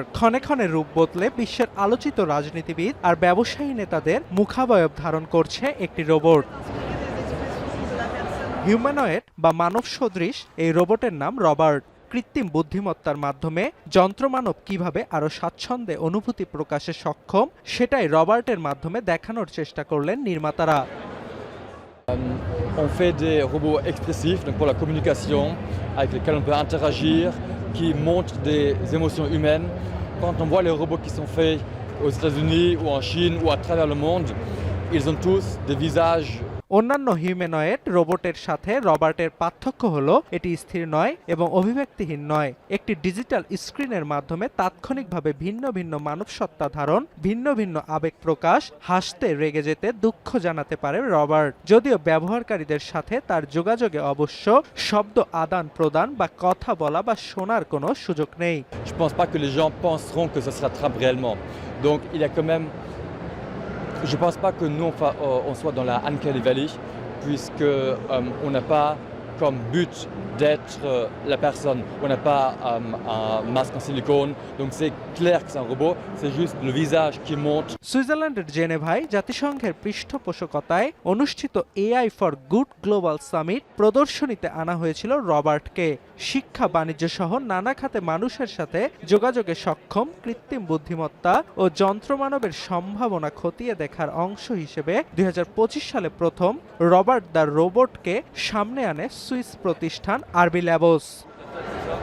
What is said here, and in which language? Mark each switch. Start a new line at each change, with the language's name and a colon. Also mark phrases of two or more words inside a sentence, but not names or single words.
Bangla: ক্ষণে ক্ষণে রূপ বদলে বিশ্বের আলোচিত রাজনীতিবিদ আর ব্যবসায়ী নেতাদের মুখাবয়ব ধারণ করছে একটি রোবট। হিউম্যানয়েড বা মানব সদৃশ এই রোবটের নাম রবার্ট। কৃত্রিম বুদ্ধিমত্তার মাধ্যমে যন্ত্রমানব কিভাবে আরও স্বাচ্ছন্দ্যে অনুভূতি প্রকাশে সক্ষম, সেটাই রবার্টের মাধ্যমে দেখানোর চেষ্টা করলেন নির্মাতারা।
French: On fait des robots expressifs donc pour la communication, avec lesquels on peut interagir, qui montrent des émotions humaines. Quand on voit les robots qui sont faits aux États-Unis ou en Chine ou à travers le monde, ils ont tous des visages.
Bangla: অন্যান্য হিউম্যানয়েড রোবটের সাথে রবার্টের পার্থক্য হলো এটি স্থির নয় এবং অভিব্যক্তিহীন নয়। একটি ডিজিটাল স্ক্রিনের মাধ্যমে তাৎক্ষণিকভাবে ভিন্ন ভিন্ন মানবসত্তা ধারণ, ভিন্ন ভিন্ন আবেগ প্রকাশ, হাসতে, রেগে যেতে, দুঃখ জানাতে পারে রবার্ট। যদিও ব্যবহারকারীদের সাথে তার যোগাযোগে অবশ্য শব্দ আদান প্রদান বা কথা বলা বা শোনার কোনো সুযোগ নেই।
French: Je pense pas que les gens penseront que ça se rattrape réellement. Donc il y a quand même. Je ne pense pas que nous on soit dans la Uncanny Valley, puisque on n'a pas comme but d'être la personne. On n'a pas un masque en silicone, donc c'est clair que c'est un robot, c'est juste le visage qui montre.
Bangla: সুইজারল্যান্ডের জেনেভায় জাতিসংঘের পৃষ্ঠপোষকতায় অনুষ্ঠিত এআই ফর গুড গ্লোবাল সামিট প্রদর্শনীতে আনা হয়েছিল রবার্টকে। শিক্ষা, বাণিজ্য সহ নানা খাতে মানুষের সাথে যোগাযোগে সক্ষম কৃত্রিম বুদ্ধিমত্তা ও যন্ত্রমানবের সম্ভাবনা খতিয়ে দেখার অংশ হিসেবে ২০২৫ সালে প্রথম রবার্ট দ্য রোবটকে সামনে আনে সুইস প্রতিষ্ঠান আরবি ল্যাবস।